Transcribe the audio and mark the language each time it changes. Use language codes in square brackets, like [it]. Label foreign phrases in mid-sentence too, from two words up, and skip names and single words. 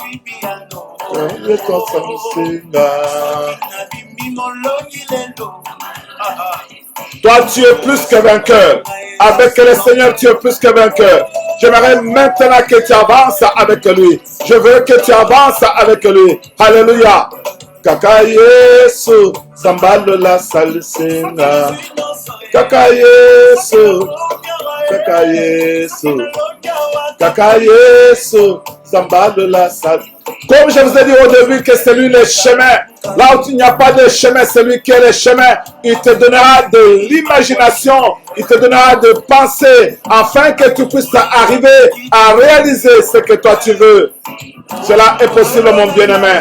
[fr] Toi, tu es plus que vainqueur. Avec le Seigneur, tu es plus que vainqueur. J'aimerais maintenant que tu avances avec lui. Je veux que tu avances avec lui. Alléluia. [ln] Kaka Yesu, Zambalo la salisinga. Kaka Yesu, Kaka Yesu, Kaka Yesu, Zambalo la salisinga. [fr] Comme je vous ai dit au début que c'est lui le chemin. Là où il n'y a pas de chemin, c'est lui qui est le chemin. Il te donnera de l'imagination. Il te donnera de pensée afin que tu puisses arriver à réaliser ce que toi tu veux. Cela est possible, mon bien-aimé.